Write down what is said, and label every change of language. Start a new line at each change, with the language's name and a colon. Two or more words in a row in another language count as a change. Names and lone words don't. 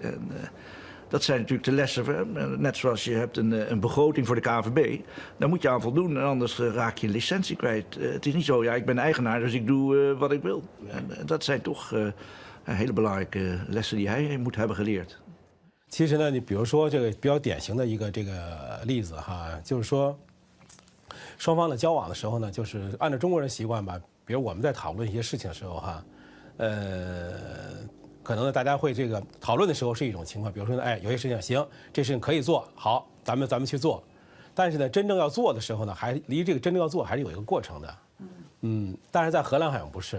Dutch: En, dat zijn natuurlijk de lessen. Net zoals je hebt een begroting voor de KNVB. Daar moet je aan voldoen. En anders raak je een licentie kwijt. Het is niet zo, ja, ik ben eigenaar, dus ik doe wat ik wil. En dat zijn toch hele belangrijke lessen die hij moet hebben geleerd.
Chinese: 其实呢，你比如说这个比较典型的一个这个例子哈，就是说双方的交往的时候呢，就是按照中国人习惯吧，比如我们在讨论一些事情的时候哈，可能呢大家会这个讨论的时候是一种情况，比如说呢，哎，有些事情行，这事情可以做，好，咱们去做，但是呢，真正要做的时候呢，还离这个真正要做还是有一个过程的，但是在荷兰好像不是。